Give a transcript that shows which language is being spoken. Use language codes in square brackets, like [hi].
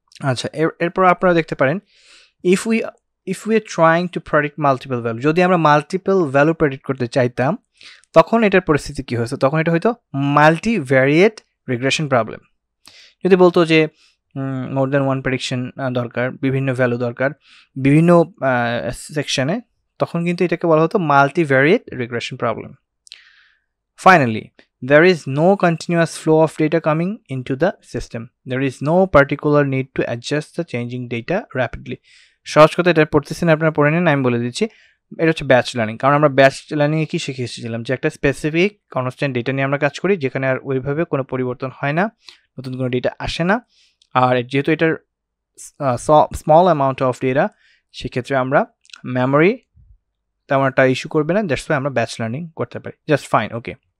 [bn] আচ্ছা, এরপর আপনারা দেখতে পারেন, [en] if we are trying to predict multiple value, [bn] যদি আমরা মাল্টিপল ভ্যালু প্রেডিক্ট করতে চাইতাম, তখন এটার পরিস্থিতি কী হয়েছে? তখন এটা হয়তো মাল্টিভ্যারিয়েট রিগ্রেশন প্রবলেম। যদি বলতো যে [en] more than one prediction [bn] দরকার, বিভিন্ন ভ্যালু দরকার বিভিন্ন সেকশনে, তখন কিন্তু এটাকে বলা হতো মাল্টিভ্যারিয়েট regression problem. Finally, [en] there is no continuous flow of data coming into the system. There is no particular need to adjust the changing data rapidly. [bn] সহজ কথা, এটা পড়তেছি না, আপনারা পড়ে নিন, আমি বলে দিচ্ছি। এটা হচ্ছে ব্যাচ লার্নিং। কারণ আমরা ব্যাচ লার্নিংয়ে কি শিখে এসেছিলাম, যে একটা স্পেসিফিক কনস্ট্যান্ট ডেটা নিয়ে আমরা কাজ করি, যেখানে আর ওইভাবে কোনো পরিবর্তন হয় না, নতুন কোনো ডেটা আসে না। আর যেহেতু এটার স্মল অ্যামাউন্ট অফ ডেটা, সেক্ষেত্রে আমরা মেমোরি তেমন একটা ইস্যু করবে না, [en] that's why [bn] আমরা ব্যাচ লার্নিং করতে পারি। জাস্ট ফাইন, ওকে।